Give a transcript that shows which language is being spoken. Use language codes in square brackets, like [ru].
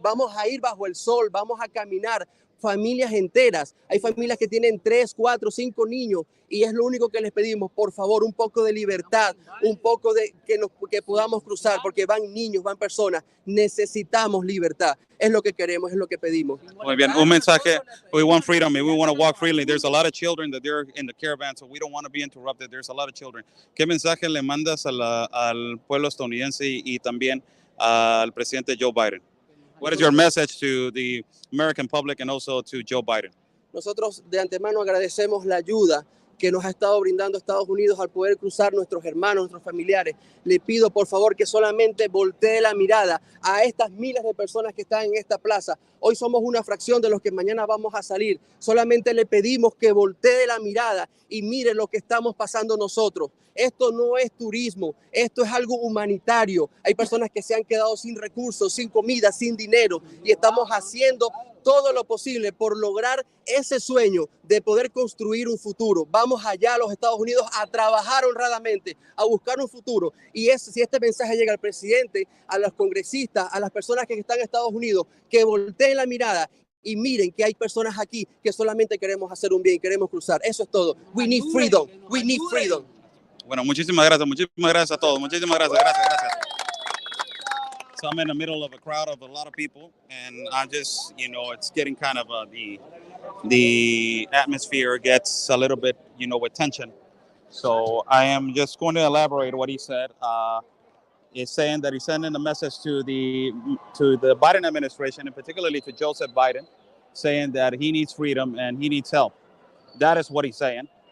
[es] Vamos a ir bajo el sol, vamos a caminar. Familias enteras, hay familias que tienen 3, 4, 5 niños y es lo único que les pedimos, por favor, un poco de libertad, un poco de que podamos cruzar, porque van niños, van personas, necesitamos libertad, es lo que queremos, es lo que pedimos. Muy bien, un mensaje, [en] we want freedom and we want to walk freely. There's a lot of children that they're in the caravan, so we don't want to be interrupted. There's a lot of children. [es] ¿Qué mensaje le mandas al pueblo estadounidense y también al presidente Joe Biden? [en] What is your message to the American public and also to Joe Biden? [es] Nosotros de antemano agradecemos la ayuda que nos ha estado brindando Estados Unidos al poder cruzar nuestros hermanos, nuestros familiares. Le pido por favor que solamente voltee la mirada a estas miles de personas que están en esta plaza. Hoy somos una fracción de los que mañana vamos a salir. Solamente le pedimos que voltee la mirada y mire lo que estamos pasando nosotros. Esto no es turismo, esto es algo humanitario. Hay personas que se han quedado sin recursos, sin comida, sin dinero y estamos haciendo todo lo posible por lograr ese sueño de poder construir un futuro. Vamos allá a los Estados Unidos a trabajar honradamente, a buscar un futuro. Y si este mensaje llega al presidente, a los congresistas, a las personas que están en Estados Unidos, que volteen la mirada y miren que hay personas aquí que solamente queremos hacer un bien, queremos cruzar. Eso es todo. [en] We need freedom. We need freedom. [es] Bueno, muchísimas gracias a todos. Muchísimas gracias. [en] So I'm in the middle of a crowd of a lot of people, and I just, it's getting kind of the atmosphere gets a little bit, with tension. So I am just going to elaborate what he said. He's saying that he's sending a message to the Biden administration, and particularly to Joseph Biden, saying that he needs freedom and he needs help. That is what he's saying.